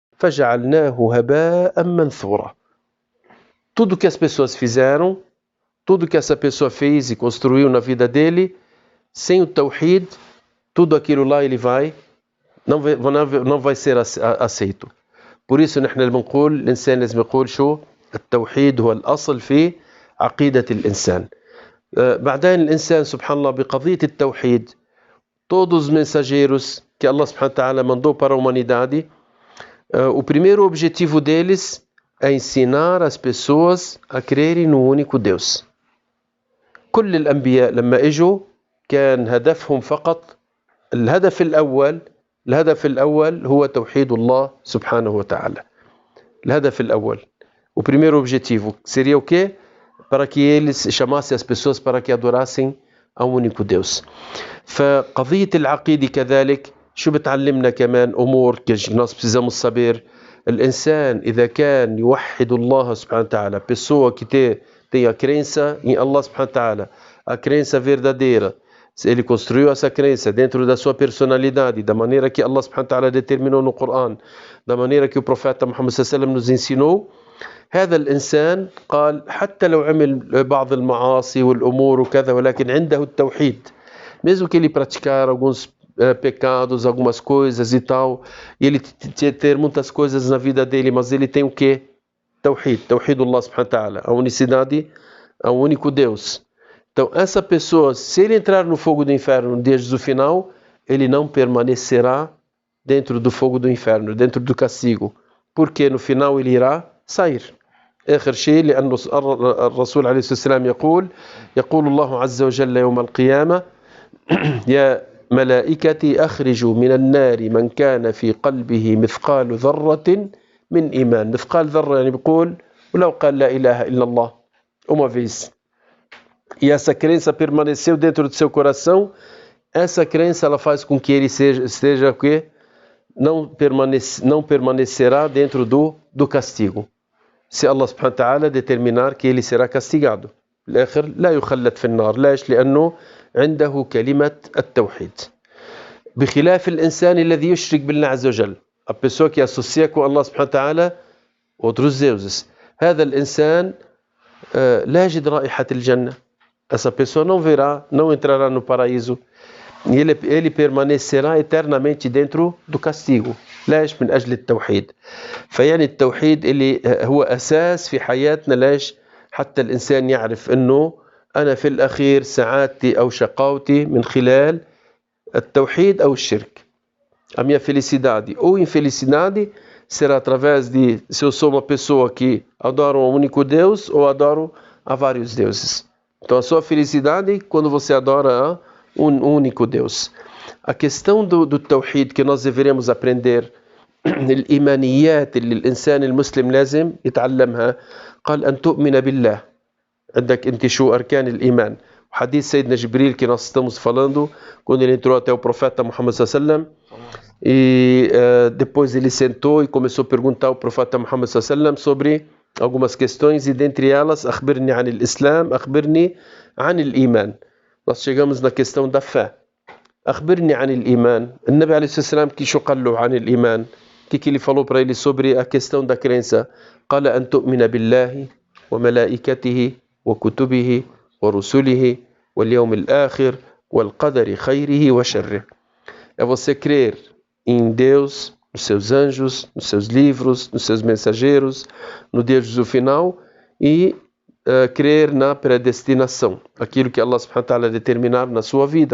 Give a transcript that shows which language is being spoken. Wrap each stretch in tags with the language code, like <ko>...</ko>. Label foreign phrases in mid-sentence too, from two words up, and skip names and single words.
<ar>فَجَعَلْنَاهُ هَبَاءً مَنْثُورًا.</ar> <pt>Tudo que as pessoas fizeram, tudo que essa pessoa fez e construiu na vida dele, sem o Tawhid, tudo aquilo lá ele não vai ser aceito. por isso</pt> <ar>نحن بنقول الإنسان لازم يقول شو التوحيد هو الأصل في عقيدة الإنسان. بعدين الإنسان سبحان الله بقضية التوحيد</ar> <pt>todos os mensageiros que</pt> <ar>الله سبحانه وتعالى</ar> <pt>mandou para a humanidade, o primeiro objetivo deles é ensinar as pessoas a crerem no único Deus.</pt> <ar>كل الأنبياء لما اجوا كان هدفهم فقط الهدف الأول هو توحيد الله سبحانه وتعالى. الهدف الأول.</ar> <pt>O primeiro objetivo seria o quê? Para que eles chamassem as pessoas para que adorassem ao único Deus.</pt> <ar>فقضية العقيدة كذلك شو بتعلمنا كمان أمور</ar> <pt>nós precisamos saber.</pt> <ar>الإنسان إذا كان يوحد الله سبحانه وتعالى,</ar> <pt>pessoa que tem a crença em</pt> <ar>الله سبحانه وتعالى,</ar> <pt>a crença verdadeira, ele construiu essa crença dentro da sua personalidade, da maneira que</pt> <ar>الله سبحانه وتعالى</ar> <pt>determinou no Coran, da maneira que o profeta Muhammad</pt> <ar>صلى الله عليه وسلم</ar> <pt>nos ensinou,</pt> <ar>هذا الإنسان قال حتى لو عمل بعض المعاصي والأمور وكذا ولكن عنده التوحيد,</ar> <pt>mesmo que ele praticar alguns pecados, algumas coisas e tal, e ele ter muitas coisas na vida dele, mas ele tem o quê?</pt> <ar>توحيد الله سبحانه وتعالى,</ar> <pt>a unicidade, ao único Deus. Então essa pessoa, se ele entrar no fogo do inferno desde o final, ele não permanecerá dentro do fogo do inferno, dentro do castigo, porque no final ele irá sair.</pt> <ar>آخر شيء لأن الرسول عليه الصلاة والسلام يقول الله عز وجل يوم القيامة يا ملائكتي أخرجوا من النار من كان في قلبه مثقال ذرة من إيمان. مثقال ذرة يعني بيقول ولو قال لا إله إلا الله</ar> <pt>uma vez. E essa crença permaneceu dentro do seu coração, essa crença ela faz com que ele esteja o quê? Não permanecerá dentro do castigo. Se</pt> <ar>الله سبحانه وتعالى</ar> <pt>determinar que ele será castigado.</pt> <ar>الآخر لا يخلد في النار. ليش؟ لأنه عنده كلمة التوحيد. بخلاف الإنسان الذي يشرك بالله عز وجل.</ar> <pt>A pessoa que associa com</pt> <ar>الله سبحانه وتعالى</ar> <pt>outros deuses.</pt> <ar>هذا الإنسان لا يجد رائحة الجنة.</ar> <pt>Essa pessoa não entrará no paraíso. E ele permanecerá eternamente dentro do castigo.</pt> <ar>ليش؟ من أجل التوحيد. فيعني التوحيد اللي هو أساس في حياتنا. ليش؟ حتى الإنسان يعرف أنه أنا في الأخير سعادتي أو شقاوتي من خلال التوحيد أو الشرك.</ar> <pt>A minha felicidade ou infelicidade será através de se eu sou uma pessoa que adora um único Deus ou adoro a vários deuses. Então a sua felicidade quando você adora a um único Deus. A questão do Tawhid que nós deveremos aprender,</pt> <ar>الإيمانيات اللي الإنسان المسلم لازم يتعلمها. قال أن تؤمن بالله. عندك أنت شو أركان الإيمان. حديث سيدنا جبريل</ar> <pt>que nós estamos falando quando ele entrou até o profeta Muhammad</pt> <ar>صلى الله عليه وسلم</ar> <pt>e depois ele sentou e começou a perguntar ao profeta Muhammad</pt> <ar>صلى الله عليه وسلم</ar> <pt>sobre algumas questões e dentre elas</pt> <ar>أخبرني عن الإسلام أخبرني عن الإيمان.</ar> <pt>Nós chegamos na questão da fé.</pt> <ar>أخبرني عن الإيمان. النبي عليه الصلاة والسلام que شو قال له عن الإيمان,</ar> <pt>que ele falou para ele sobre a questão da crença.</pt> <ar>قال أن تؤمن بالله وملائكته وكتبه ورسله واليوم الآخر والقدر خيره وشره.</ar> <pt>É você crer em Deus, nos seus anjos, nos seus livros, nos seus mensageiros, no dia do final e crer na predestinação, aquilo que</pt> <ar>الله سبحانه وتعالى</ar> <pt>determinar na sua vida.</pt>